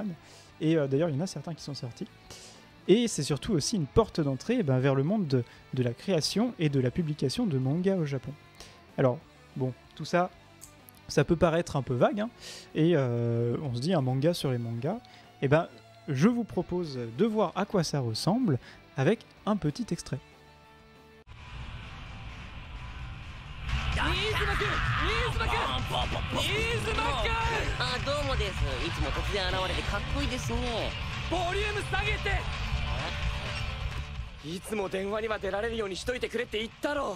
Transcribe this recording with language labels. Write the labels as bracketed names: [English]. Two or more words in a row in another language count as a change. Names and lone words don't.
[French] Et d'ailleurs, il y en a certains qui sont sortis. Et c'est surtout aussi une porte d'entrée vers le monde de la création et de la publication de mangas au Japon. Alors, bon, tout ça, ça peut paraître un peu vague, hein, et on se dit un manga sur les mangas. Et je vous propose de voir à quoi ça ressemble avec un petit extrait. [Japanese] あ、どうもです。いつも突然現れてかっこいいですね。ボリューム下げて。いつも電話には出られるようにしといてくれって言ったろ。